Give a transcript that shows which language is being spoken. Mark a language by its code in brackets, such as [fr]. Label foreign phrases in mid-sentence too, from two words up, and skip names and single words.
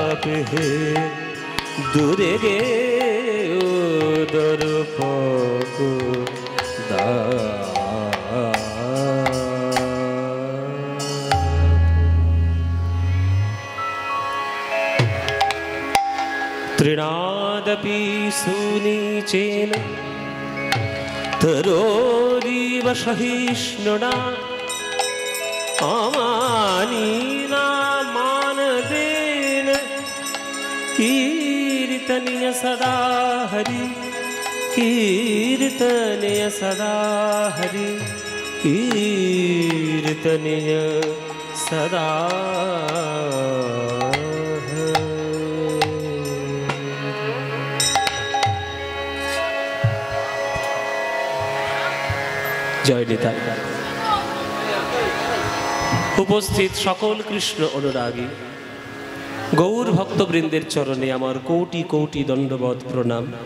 [sa] হে দূরে গে উদর দা तृणादपि सुनीचेन तरोरिव सहिष्णुना अमानीना मानदेन कीर्तनीय सदा हरि कीर्तनीय सदा हरि कीर्तनीय सदा [bn] জয় নিতাই। উপস্থিত সকল কৃষ্ণ অনুরাগী গৌর ভক্তবৃন্দের চরণে আমার কোটি কোটি দণ্ডবৎ প্রণাম।